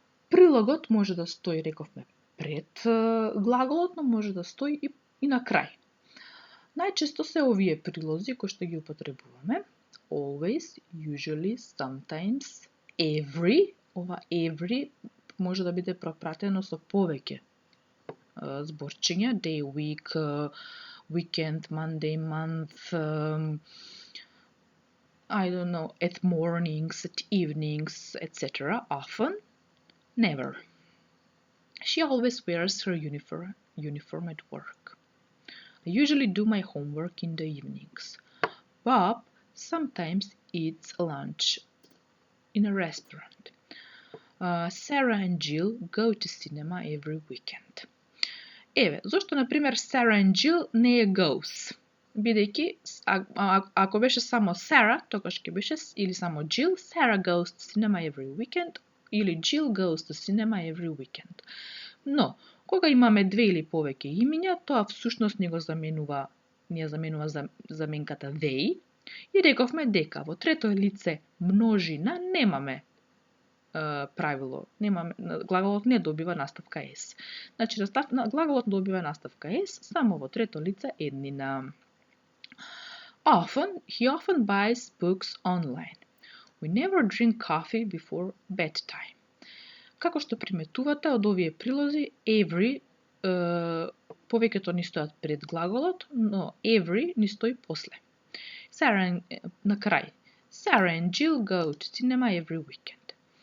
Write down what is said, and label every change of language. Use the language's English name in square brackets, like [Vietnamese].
[Macedonian] Прилогот може да стои, рековме, пред глаголот, но може да стои и на крај. Најчесто се овие прилози кои што ги употребуваме: always, usually, sometimes, every. Ова every може да биде пропратено со повеќе зборчиња: day, week, weekend, Monday, month, [English] I don't know, [Macedonian] at mornings, at evenings, etc. [English] Often, never. She always wears her uniform at work. I usually do my homework in the evenings. Bob sometimes eats lunch in a restaurant. Sarah and Jill go to cinema every weekend. [Macedonian] Еве, зошто, например, Sarah and Jill не е goes? Бидејќи, ако беше само Sarah, тогаш ќе беше, или само Jill, [English] Sarah goes to cinema every weekend, [Macedonian] или [English] Jill goes to cinema every weekend. [Macedonian] Но, кога имаме две или повеќе имиња, тоа всушност ни заменува заменката they, и рековме дека во трето лице множина немаме правило, глаголот не добива наставка s. Значи, глаголот добива наставка s само во трето лице еднина. [English] He often buys books online. We never drink coffee before bedtime. [Macedonian] Како што приметувате од овие прилози, every повеќето ни стојат пред глаголот, но every ни стои после. На крај. [English] Sarah and Jill go to cinema every weekend.